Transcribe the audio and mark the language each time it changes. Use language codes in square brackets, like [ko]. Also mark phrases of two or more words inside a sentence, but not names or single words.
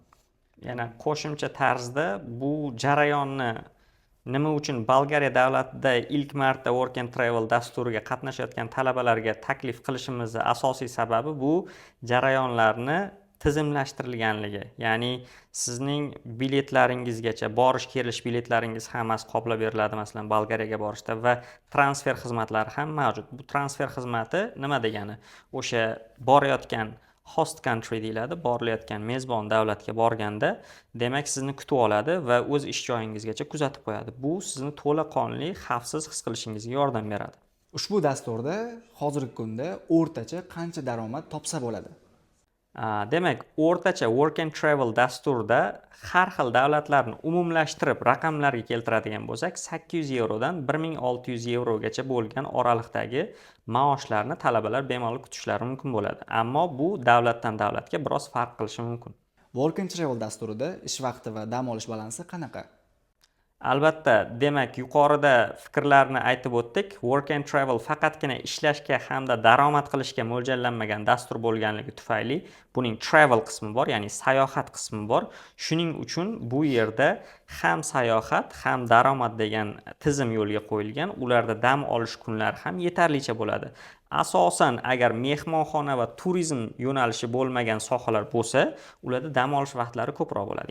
[uz] Yana qo'shimcha tarzda bu jarayonni nima uchun Bolgariya davlatida ilk marta Work and Travel dasturiga qatnashayotgan talabalarga taklif qilishimizning asosiy sababi bu jarayonlarni tizimlashtirilganligi. Ya'ni sizning biletlaringizgacha borish kelish biletlaringiz hammasi qoplab beriladi, masalan, Bolgariyaga borishda va transfer xizmatlari ham mavjud. Bu transfer xizmati nima degani? O'sha borayotgan [en] host country [uz] deyiladi, borilayotgan mezbon davlatga borganda, demak sizni kutib oladi va o'z ish joyingizgacha kuzatib qo'yadi. Bu sizni to'laqonli xavfsiz his qilishingizga yordam beradi. Ushbu dasturda hozirgi kunda o'rtacha qancha daromad topsa bo'ladi? Demak, o'rtacha Work and Travel dasturida har xil davlatlarni umumlashtirib raqamlarga keltiradigan bo'lsak, 800 yevrodan 1600 yevrogacha bo'lgan oraliqdagi maoshlarni talabalar bemalol kutishlari mumkin bo'ladi. Ammo bu davlatdan davlatga biroz farq qilishi mumkin. Work and Travel dasturida ish vaqti va dam olish balansi qanaqa? Albatta, demak, yuqorida fikrlarni aytib o'tdik. Work and Travel faqatgina ishlashga hamda daromad qilishga mo'ljallanmagan dastur bo'lganligi tufayli buning travel qismi bor, ya'ni sayohat qismi bor. Shuning uchun bu yerda ham sayohat, ham daromad degan tizim yo'lga qo'yilgan. Ularda dam olish kunlari ham yetarlicha bo'ladi. Asosan agar mehmonxona va turizm yo'nalishi bo'lmagan sohalar bo'lsa, ularda dam olish vaqtlari ko'proq bo'ladi.